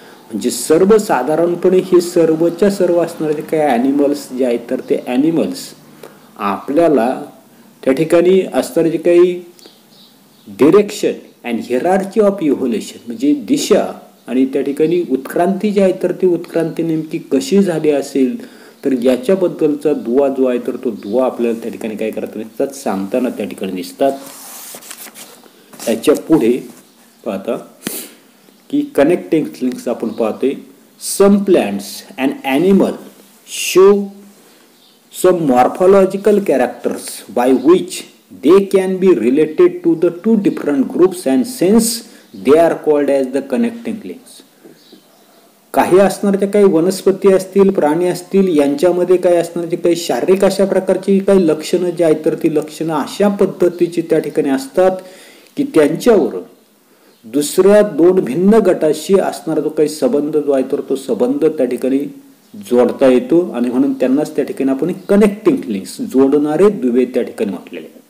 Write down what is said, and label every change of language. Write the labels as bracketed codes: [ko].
[mr] म्हणजे सर्वसाधारणपणे हे सर्वच्या सर्व असणारे जे काही ॲनिमल्स जे आहेत तर ते ॲनिमल्स आपल्याला त्या ठिकाणी असणारे जे काही [en] direction and hierarchy of evolution [mr] म्हणजे दिशा आणि त्या ठिकाणी उत्क्रांती जी आहे तर ती उत्क्रांती नेमकी कशी झाली असेल तर याच्याबद्दलचा दुवा जो आहे तर तो दुवा आपल्याला त्या ठिकाणी काय करताना दिसतात सांगताना त्या ठिकाणी दिसतात. याच्या पुढे पाहता की कनेक्टिंग लिंक्स आपण पाहतोय. [en] Some plants and animal show some morphological characters by which they can be related to the two different groups and since they are called as the connecting links. [mr] काही असणारे काही वनस्पती असतील, प्राणी असतील यांच्यामध्ये काय असणारे काही शारीरिक अशा प्रकारची काही लक्षणं जी आहेत तर ती लक्षणं अशा पद्धतीची त्या ठिकाणी असतात की त्यांच्यावर दुसऱ्या दोन भिन्न गटाशी असणारा जो काही संबंध जो आहे तर तो संबंध त्या ठिकाणी जोडता येतो आणि म्हणून त्यांनाच त्या ठिकाणी आपण कनेक्टिंग लिंक्स जोडणारे दुवे त्या ठिकाणी म्हटलेले.